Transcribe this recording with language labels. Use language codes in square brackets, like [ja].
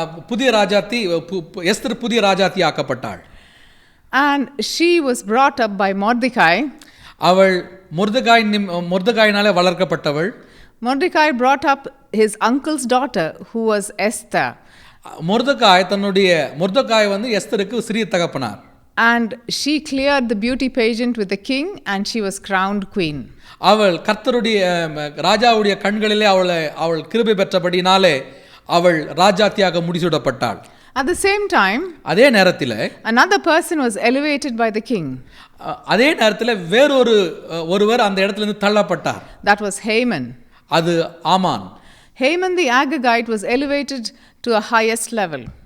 [ta] புதிய ராஜாத்தி எஸ்தர் புதிய Rajathi ஆக்கப்பட்டாள். [en] And she was brought up by Mordecai. [ta] அவள் மொர்தெகாயினாலே வளர்க்கப்பட்டவள். [en] Mordecai brought up his uncle's daughter who was Esther. [ta] மொர்தெகாய் வந்து எஸ்தருக்கு சிறிய தகப்பனார். [en] And she cleared the beauty pageant with the king and she was crowned queen. [ta] அவள் கர்த்தருடைய ராஜாவுடைய கண்களிலே அவள் கிருபை பெற்றபடினாலே அவள் ராஜாத்தியாக முடிசூடப்பட்டாள். [en] At the same time, [ta] அதே நேரத்தில் [en] another person was elevated by the king. [ta] அதே நேரத்தில் ஒருவர் அந்த இடத்திலிருந்து தள்ளப்பட்டார். [en] That was Haman. [ta] அது ஆமான். [en] Haman the Agagite was elevated to a highest level.